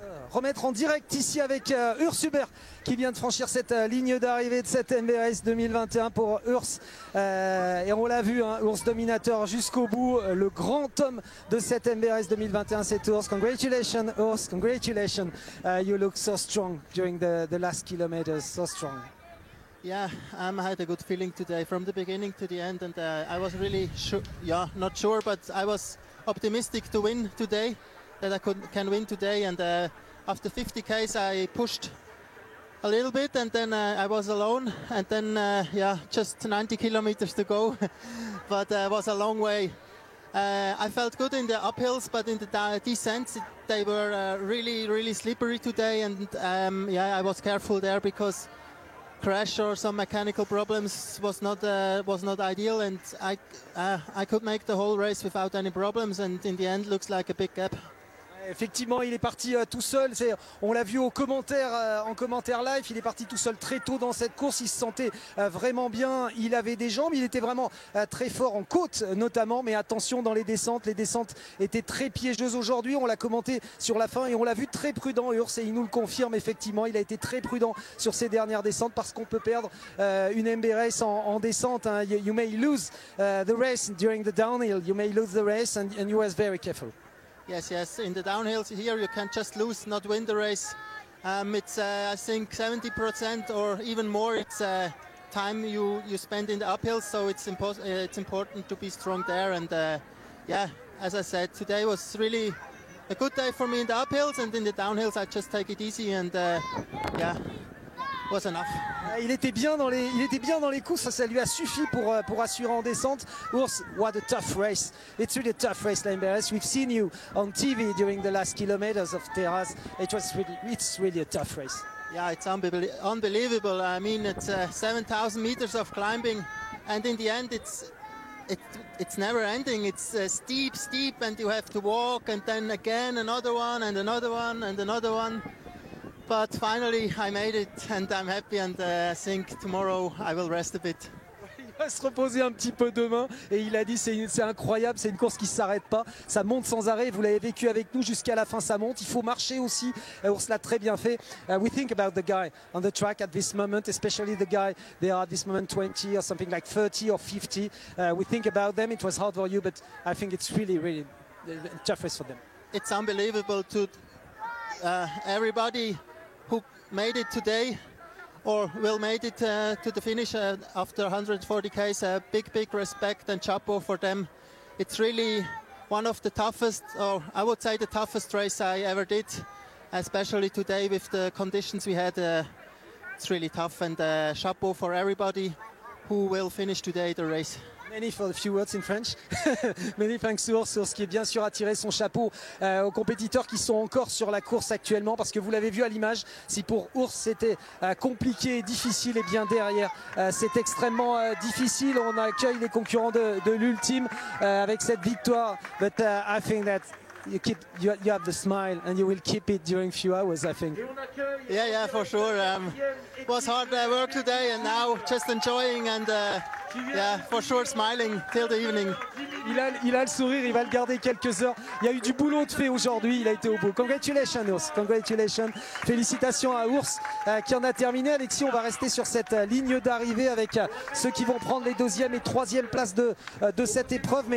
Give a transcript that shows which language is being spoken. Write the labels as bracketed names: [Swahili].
[French] remettre en direct ici avec Urs Hubert qui vient de franchir cette ligne d'arrivée de cette MB Race 2021 pour Urs. Et on l'a vu, hein, Urs dominateur jusqu'au bout. Le grand homme de cette MB Race 2021, c'est Urs. [English] Congratulations, Urs. Congratulations. You look so strong during the last kilometers. So strong. Yeah, I had a good feeling today from the beginning to the end, and I was really not sure, but I was optimistic to win today, that I can win today. And after 50 k's, I pushed a little bit, and then I was alone, and then just 90 kilometers to go, but it was a long way. I felt good in the uphills, but in the descents, they were really slippery today, and I was careful there because crash or some mechanical problems was not ideal, and I could make the whole race without any problems, and in the end looks like a big gap. [French] Effectivement, il est parti tout seul. On l'a vu en commentaire live. Il est parti tout seul très tôt dans cette course. Il se sentait vraiment bien. Il avait des jambes. Il était vraiment très fort en côte notamment. Mais attention dans les descentes. Les descentes étaient très piégeuses aujourd'hui. On l'a commenté sur la fin et on l'a vu très prudent, Urs. Et il nous le confirme effectivement. Il a été très prudent sur ces dernières descentes parce qu'on peut perdre une MB Race en descente. Hein. [English] You may lose the race during the downhill. You may lose the race and you was very careful. Yes, in the downhills here you can just lose, not win the race. It's I think 70% or even more. It's time you spend in the uphills, so it's important to be strong there. And as I said, today was really a good day for me in the uphills, and in the downhills I just take it easy, and was enough. [French] Il était bien dans les courses, ça lui a suffi pour assurer en descente. [English] Urs, what a tough race. It's really a tough race, la MBRS. We've seen you on TV during the last kilometers of Terraz. It's really a tough race. Yeah, it's unbelievable. I mean, it's 7,000 meters of climbing, and in the end it's never ending. It's steep, and you have to walk, and then again another one, and another one, and another one. But finally I made it, and I'm happy, and I think tomorrow I will rest a bit. [French] Il va se reposer un petit peu demain et il a dit c'est incroyable, c'est une course qui ne s'arrête pas, ça monte sans arrêt, vous l'avez vécu avec nous jusqu'à la fin, ça monte, il faut marcher aussi. Urs l'a très bien fait. [English] We think about the guy on the track at this moment, especially the guy they are at this moment 20 or something like 30 or 50. We think about them. It was hard for you, but I think it's really tough race for them. It's unbelievable to everybody who made it today or will make it to the finish after 140 k's. Big respect and chapeau for them. It's really one of the toughest, or I would say the toughest race I ever did, especially today with the conditions we had. It's really tough, and chapeau for everybody who will finish today the race. Many for the few words in French. Many thanks to Urs, [French] qui est bien sûr à tirer son chapeau aux compétiteurs qui sont encore sur la course actuellement, parce que vous l'avez vu à l'image, si pour Urs c'était compliqué et difficile, et bien derrière c'est extrêmement difficile. On accueille les concurrents de l'ultime avec cette victoire. [English] But I think that you have the smile and you will keep it during few hours, I think. Yeah, for sure. It was hard work today, and now just enjoying, and for sure smiling till the evening. [French] Il a le sourire, il va le garder quelques heures. Il y a eu du boulot de fait aujourd'hui, il a été au bout. [English] Congratulations Urs, congratulations. [French] Félicitations à Urs qui en a terminé. Alexis, on va rester sur cette ligne d'arrivée avec ceux qui vont prendre les deuxième et troisième places de cette épreuve.